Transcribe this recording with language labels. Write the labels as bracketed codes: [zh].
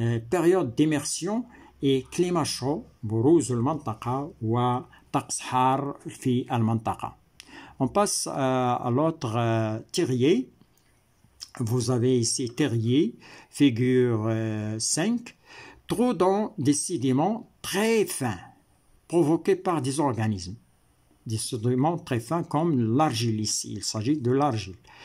[fr] période d'immersion et climat chaud. [ar] بروز المنطقة وطقس حار في المنطقة. [fr] On passe à l'autre terrier. Vous avez ici terrier, figure 5, trou dans des sédiments très fins, provoqués par des organismes. Des sédiments très fins comme l'argile ici, il s'agit de l'argile.